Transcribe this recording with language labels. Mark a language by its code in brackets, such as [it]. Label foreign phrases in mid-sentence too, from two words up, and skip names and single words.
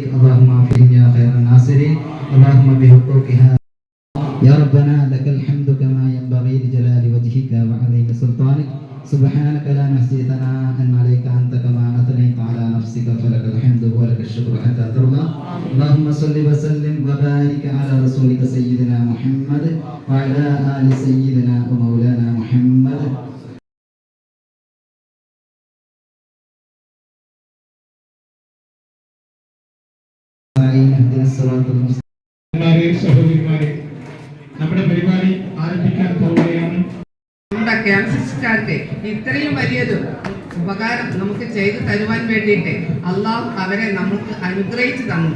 [ar] اللهم اغفرهم يا خير الناصرين. اللهم بحقوقها يا ربنا لك الحمد كما ينبغي لجلال وجهك وعظيم سلطانك. سبحانك لا نحصي ثناء عليك أنت كما أثنيت على نفسك فلك الحمد ولك الشكر حتى ترضى. اللهم صل وسلم وبارك على رسولك سيدنا محمد وعلى آل سيدنا ومولانا محمد. [ml] സഹോദരിമാരെ, നമ്മുടെ പരിപാടി ആരംഭിക്കാൻ പോവുകയാണ്. നമ്മുടെ ക്യാമ്പസിക്കാർക്ക് ഇത്രയും വലിയൊരു ഉപകാരം നമുക്ക് ചെയ്തു തരുവാൻ വേണ്ടിയിട്ട് അള്ളാഹു അവരെ നമുക്ക് അനുഗ്രഹിച്ചു തന്നു.